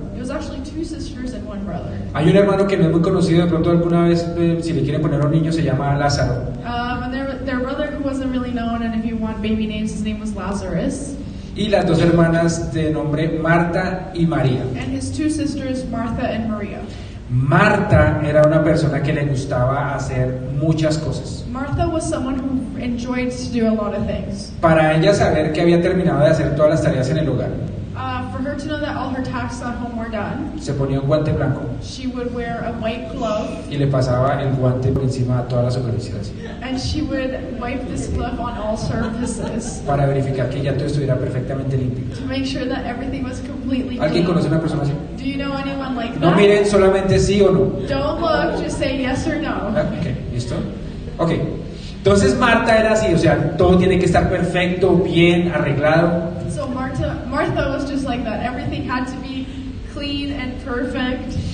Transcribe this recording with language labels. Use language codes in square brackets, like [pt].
[en] It was actually two sisters and one brother. [es] Hay un hermano que no es muy conocido, de pronto alguna vez, si le quieren poner a un niño, se llama Lázaro. [en] And their brother who wasn't really known, and if you want baby names, his name was Lazarus. [es] Y las dos hermanas de nombre Marta y María. [en] And his two sisters, Martha and Maria. [es] Marta era una persona que le gustaba hacer muchas cosas. [en] Martha was someone who enjoyed to do a lot of things. [es] Para ella saber que había terminado de hacer todas las tareas en el hogar, [en] For her to know that all her tasks at home were done, [es] se ponía un guante blanco [en] she would wear a white glove, [es] y le pasaba el guante por encima de todas las superficies [en] and she would wipe this glove on all surfaces [es] para verificar que ya todo estuviera perfectamente limpio. [en] to make sure that everything was completely [es] ¿Alguien [en] clean. [es] conoce a una persona así? [en] Do you know anyone like [es] No [en] that? [es] miren solamente sí o no. [en] Don't look, just say yes or no. [es] Ah, ok, ¿listo? Ok. Entonces Marta era así, o sea, todo tiene que estar perfecto, bien, arreglado. [en] So Martha was just like that. Everything had to be clean and perfect.